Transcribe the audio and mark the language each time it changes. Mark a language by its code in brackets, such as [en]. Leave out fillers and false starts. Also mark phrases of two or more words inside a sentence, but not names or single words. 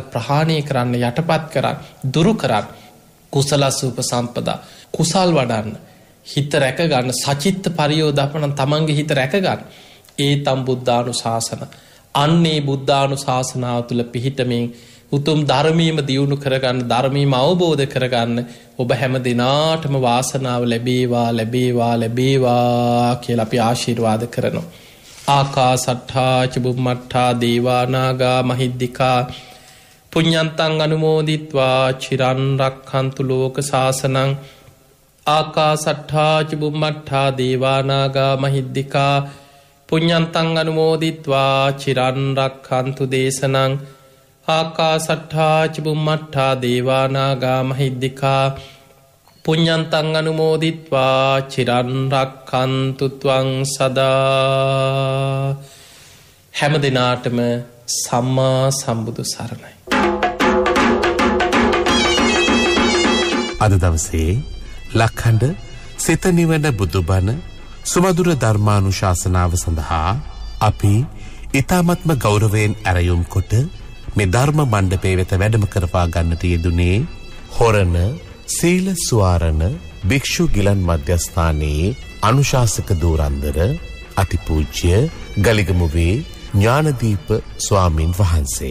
[si] ප්‍රහාණය කරන්න යටපත් කරන්න දුරු කරන්න [pi] කුසලස්ස උපසම්පදා [si] කුසල් වඩන්න හිත රැක ගන්න [pi] සචිත්ත පරියෝදාපන [si] තමන්ගේ හිත රැක ගන්න ඒ තම් බුද්ධානුශාසන අන්නේ බුද්ධානුශාසනාව තුළ පිහිටමින් උතුම් ධර්මීයම දියුණු කරගන්න ධර්මීයම අවබෝධ කරගන්න ඔබ හැම දිනාටම වාසනාව ලැබේවා කියලා අපි ආශිර්වාද කරනවා. [pi] ආකාසට්ඨා ච බුම්මට්ඨා දේවා නාග මහිද්దికා පුඤ්ඤන්තං අනුමෝදිත්වා චිරන් රක්ඛන්තු ලෝක සාසනං ආකාසට්ඨා ච බුම්මට්ඨා දේවා නාග මහිද්దికා පුඤ්ඤන්තං අනුමෝදිත්වා චිරන් රක්ඛන්තු දේශනං ආකාසට්ඨා ච බුම්මට්ඨා දේවා නාග මහිද්దికා පුඤ්ඤන්තං අනුමෝදිත්වා චිරන් රක්ඛන්තු ත්වං සදා. [si] හැම දිනාටම සම්මා සම්බුදු සරණයි. අද දවසේ ලක්හඬ සිත නිවන බුදුබණ සුමధుර ධර්මානුශාසනාව සඳහා අපි ඊ타මත්ම ගෞරවයෙන් ඇරයුම් කොට මේ ධර්ම මණ්ඩපයේ වෙත වැඩම කරවා ගන්නට යෙදුනේ හොරණ සීල ස්වාරණ භික්ෂු ගිලන් මධ්‍යස්ථානයේ අනුශාසක දූරන්දර අතිපූජ්‍ය ගලිගමුවේ ඥානදීප ස්වාමින් වහන්සේ.